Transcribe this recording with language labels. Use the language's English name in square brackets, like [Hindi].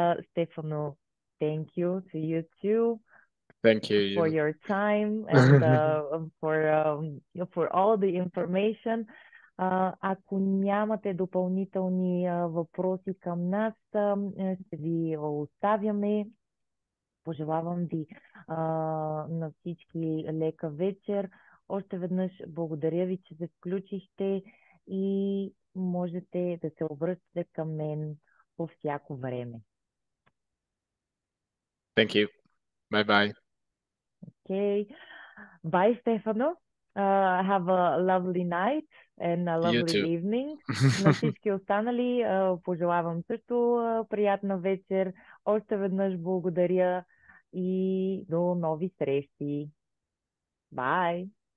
[English] Stefano, thank you to you too. Thank you for your time and for all the information. [Bulgarian] Ако нямате допълнителни въпроси към нас, ще ви оставяме. Пожелавам ви на всички лека вечер. Още веднъж благодаря ви, че се включихте и можете да се обръщате към мен по всяко време. [English] Thank you. Bye bye. Okay. Bye, Stefano. Have a lovely night and a lovely evening. [Bulgarian] На всички останали пожелавам също приятна вечер. Още веднъж благодаря и до нови срещи. [English] Bye.